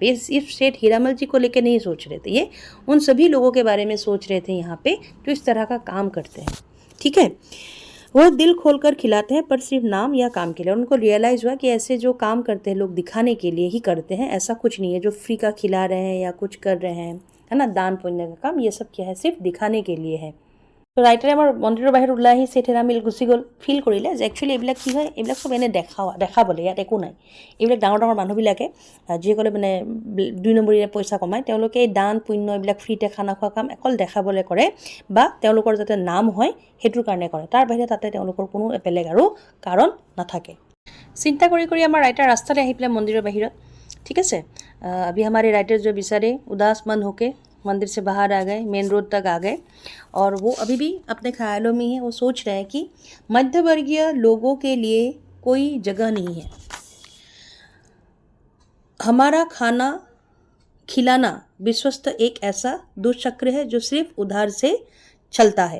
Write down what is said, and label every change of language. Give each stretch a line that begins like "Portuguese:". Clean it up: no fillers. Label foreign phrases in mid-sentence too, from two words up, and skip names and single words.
Hindi: ये सिर्फ सेठ हीरामल जी को लेकर नहीं सोच रहे थे, ये उन सभी लोगों के बारे में सोच रहे थे यहाँ पे जो इस तरह का काम करते हैं, ठीक है। वह दिल खोलकर खिलाते हैं पर सिर्फ नाम या काम के लिए। उनको रियलाइज़ हुआ कि ऐसे जो काम करते हैं लोग दिखाने के लिए ही करते हैं, ऐसा कुछ नहीं है जो फ्री का खिला रहे हैं या कुछ कर रहे हैं, है ना, दान पुण्य का काम, ये सब क्या है, सिर्फ दिखाने के लिए है।
Assamese: তো ৰাইটাৰে আমাৰ মন্দিৰৰ বাহিৰত ওলাই আহি চেথেৰা মিল গুচি গ'ল, ফিল কৰিলে যে একচুৱেলি এইবিলাক কি হয়, এইবিলাক চব এনে দেখাবলৈ, ইয়াত একো নাই। এইবিলাক ডাঙৰ ডাঙৰ মানুহবিলাকে যিসকলে মানে 2 নম্বৰীয়া পইচা কমায়, তেওঁলোকে এই দান পুণ্য এইবিলাক ফ্ৰীতে খানা খোৱা কাম অকল দেখাবলৈ কৰে বা তেওঁলোকৰ যাতে নাম হয় সেইটোৰ কাৰণে কৰে। তাৰ বাহিৰে তাতে তেওঁলোকৰ কোনো বেলেগ আৰু কাৰণ নাথাকে। চিন্তা কৰি কৰি আমাৰ ৰাইটাৰ ৰাস্তালৈ আহি পেলাই মন্দিৰৰ বাহিৰত, ঠিক আছে।
Hindi: अभी हमारे राइटर जो बेचारे उदास मन होके मंदिर से बाहर आ गए, मेन रोड तक आ गए, और वो अभी भी अपने ख्यालों में है। वो सोच रहे हैं कि मध्यवर्गीय लोगों के लिए कोई जगह नहीं है। हमारा खाना खिलाना विश्वस्त एक ऐसा दुष्चक्र है जो सिर्फ उधार से चलता है।